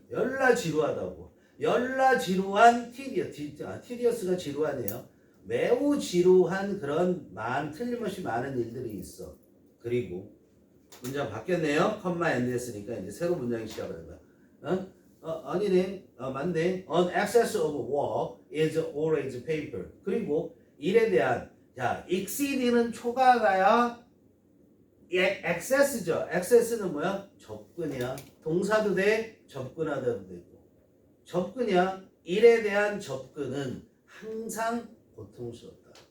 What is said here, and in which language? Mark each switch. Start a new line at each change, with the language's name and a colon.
Korean: 열나 지루하다고. 열나 지루한 티디어스가 지루하네요. 매우 지루한 그런 틀림없이 많은 일들이 있어. 그리고 문장 바뀌었네요. 컴마 엔드 했으니까 이제 새로 문장이 시작을 해봐. 아니네. 맞네.
English: An excess of work is always painful.
Korean: 그리고 일에 대한 exceed는 초과가야 excess죠. excess는 뭐야? 접근이야. 동사도 돼. 접근하다도 되고. 접근이야. 일에 대한 접근은 항상 고통스럽다.